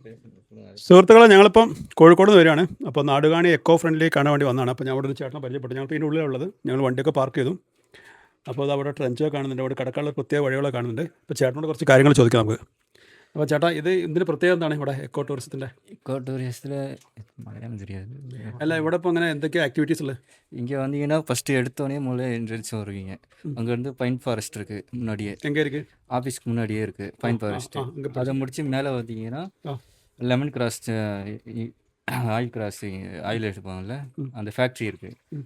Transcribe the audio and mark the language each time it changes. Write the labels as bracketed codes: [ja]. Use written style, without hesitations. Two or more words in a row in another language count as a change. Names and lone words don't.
[ml] സുഹൃത്തുക്കളെ, ഞങ്ങളിപ്പം കോഴിക്കോട് നിന്ന് വരികയാണ്. അപ്പോൾ നാടുകാണി [en] eco friendly [ml] കാണാൻ വേണ്ടി വന്നതാണ്. അപ്പോൾ ഞാൻ അവിടെ ഒരു ചേട്ടനെ പരിചയപ്പെട്ടു. ഞങ്ങൾക്ക് ഇതിൻ്റെ ഉള്ളിലുള്ളത്. ഞങ്ങൾ വണ്ടിയൊക്കെ പാർക്ക് ചെയ്തു. അപ്പോൾ അത് അവിടെ ട്രെഞ്ചൊക്കെ കാണുന്നുണ്ട്, അവിടെ കിടക്കാനുള്ള പ്രത്യേക വഴികളൊക്കെ കാണുന്നുണ്ട്. അപ്പോൾ ചേട്ടനോട് കുറച്ച് കാര്യങ്ങൾ ചോദിക്കാം നമുക്ക്. അപ്പോൾ ചേട്ടാ, ഇതിന് പ്രത്യേകത എന്താണ് ഇവിടെ എക്കോ ടൂറിസത്തിൻ്റെ? [ta] எக்கோ டூரிஸ்ட்டில் மலையாளம் தெரியாது. [ml] അല്ല, ഇവിടെ ഇപ്പോൾ അങ്ങനെ എന്തൊക്കെയാണ് ആക്ടിവിറ്റീസ് ഉള്ളത്? [ta] இங்கே வந்தீங்கன்னா ஃபஸ்ட்டு எடுத்தோடனே முதல்ல என்ட்ரன்ஸ் வருவீங்க. அங்கேருந்து [en] pine forest [ta] இருக்குது முன்னாடியே, எங்கே இருக்குது? ஆஃபீஸ்க்கு முன்னாடியே இருக்குது [en] pine forest. [ta] இங்கே அதை முடித்து மேலே வந்தீங்கன்னா ஆ. [en] lemon grass oil grassing oil [ta] எடுப்பாங்கல்ல, அந்த ஃபேக்ட்ரி இருக்குது.